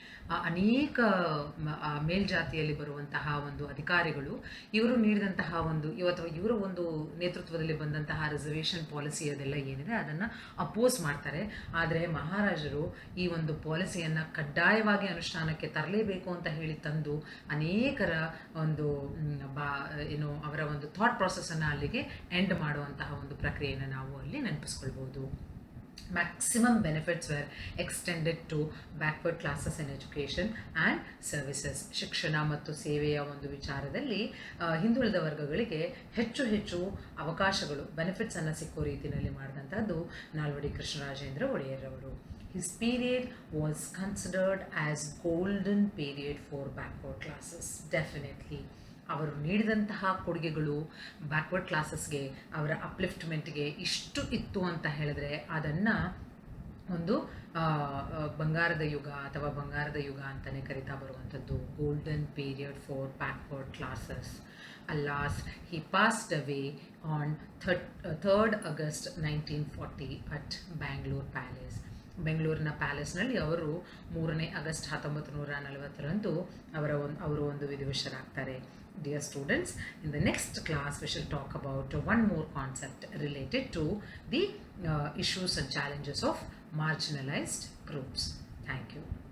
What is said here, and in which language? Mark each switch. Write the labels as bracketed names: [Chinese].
[Kannada] ಅನೇಕ ಮೇಲ್ಜಾತಿಯಲ್ಲಿ ಬರುವಂತಹ ಒಂದು ಅಧಿಕಾರಿಗಳು ಇವರು ನೀಡಿದಂತಹ ಒಂದು ಅಥವಾ ಇವರ ಒಂದು ನೇತೃತ್ವದಲ್ಲಿ ಬಂದಂತಹ ರಿಸರ್ವೇಷನ್ ಪಾಲಿಸಿ ಅದೆಲ್ಲ ಏನಿದೆ ಅದನ್ನು ಅಪೋಸ್ ಮಾಡ್ತಾರೆ. ಆದರೆ ಮಹಾರಾಜರು ಈ ಒಂದು ಪಾಲಿಸಿಯನ್ನು ಕಡ್ಡಾಯವಾಗಿ ಅನುಷ್ಠಾನಕ್ಕೆ ತರಲೇಬೇಕು ಅಂತ ಹೇಳಿ ತಂದು ಅನೇಕರ ಒಂದು ಅವರ ಒಂದು ಥಾಟ್ ಪ್ರಾಸೆಸನ್ನು ಅಲ್ಲಿಗೆ ಎಂಡ್ ಮಾಡುವಂತಹ ಒಂದು ಪ್ರಕ್ರಿಯೆಯನ್ನು ನಾವು ಅಲ್ಲಿ ನೆನಪಿಸ್ಕೊಳ್ಬೋದು. [English] Maximum benefits were extended to backward classes in education and services. [Kannada] ಶಿಕ್ಷಣ ಮತ್ತು ಸೇವೆಯ ಒಂದು ವಿಚಾರದಲ್ಲಿ ಹಿಂದುಳಿದ ವರ್ಗಗಳಿಗೆ ಹೆಚ್ಚು ಹೆಚ್ಚು ಅವಕಾಶಗಳು ಬೆನಿಫಿಟ್ಸನ್ನು ಸಿಕ್ಕೋ ರೀತಿಯಲ್ಲಿ ಮಾಡಿದಂಥದ್ದು Nalvadi Krishnarajendra ಒಡೆಯರ್ರವರು. [English] His period was considered as golden period for backward classes. Definitely. [Kannada] ಅವರು ನೀಡಿದಂತಹ ಕೊಡುಗೆಗಳು ಬ್ಯಾಕ್ವರ್ಡ್ ಕ್ಲಾಸಸ್ಗೆ, ಅವರ ಅಪ್ಲಿಫ್ಟ್ಮೆಂಟ್ಗೆ ಇಷ್ಟು ಇತ್ತು ಅಂತ ಹೇಳಿದ್ರೆ ಅದನ್ನು ಒಂದು ಬಂಗಾರದ ಯುಗ ಅಥವಾ ಬಂಗಾರದ ಯುಗ ಅಂತಲೇ ಕರಿತಾ ಬರುವಂಥದ್ದು. [English] Golden period for backward classes. Alas, he passed away on 3rd August 1940 at Bangalore Palace. [Kannada] ಬೆಂಗಳೂರಿನ ಪ್ಯಾಲೇಸ್ನಲ್ಲಿ ಅವರು 3ನೇ ಆಗಸ್ಟ್ 1940ರಂದು ಅವರು ಒಂದು ವಿಧಿವಶರಾಗ್ತಾರೆ. [English] Dear students, in the next class we shall talk about one more concept related to the issues and challenges of marginalized groups. Thank you.